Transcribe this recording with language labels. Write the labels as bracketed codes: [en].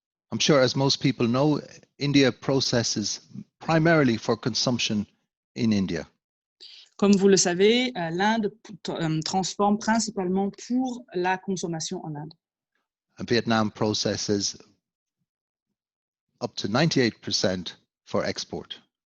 [en] I'm sure, as most people know, India processes primarily for consumption in India. [fr] Comme vous le savez, l'Inde transforme principalement pour la consommation en Inde. [en] And Vietnam processes up to 98% for export.